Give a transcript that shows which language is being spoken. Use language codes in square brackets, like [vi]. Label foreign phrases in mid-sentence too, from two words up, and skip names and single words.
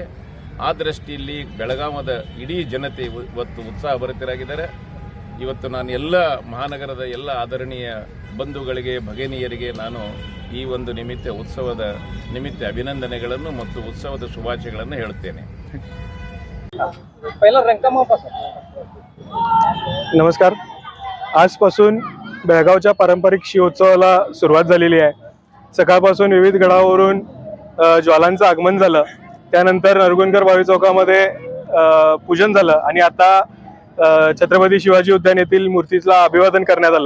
[kn] ಆ ದೃಷ್ಟಿಯಲ್ಲಿ ಬೆಳಗಾವದ ಇಡೀ ಜನತೆ ಇವತ್ತು ಉತ್ಸಾಹಭರಿತರಾಗಿದ್ದಾರೆ. ಇವತ್ತು ನಾನು ಎಲ್ಲ ಮಹಾನಗರದ ಎಲ್ಲ ಆದರಣೀಯ ಬಂಧುಗಳಿಗೆ, ಭಗಿನಿಯರಿಗೆ ನಾನು ಈ ಒಂದು ಉತ್ಸವದ ನಿಮಿತ್ತ ಅಭಿನಂದನೆಗಳನ್ನು ಮತ್ತು ಉತ್ಸವದ ಶುಭಾಶಯಗಳನ್ನು ಹೇಳುತ್ತೇನೆ. [mr] नमस्कार. आजपासून बेळगावच्या पारंपरिक शिवोत्सवाला सुरुवात झालेली आहे. सकाळपासून विविध गडावरून ज्वालांचं आगमन झालं, त्यानंतर नरगुंदकर भावी चौकामध्ये पूजन झालं आणि आता छत्रपती शिवाजी उद्यान येथील मूर्तीला अभिवादन करण्यात आलं.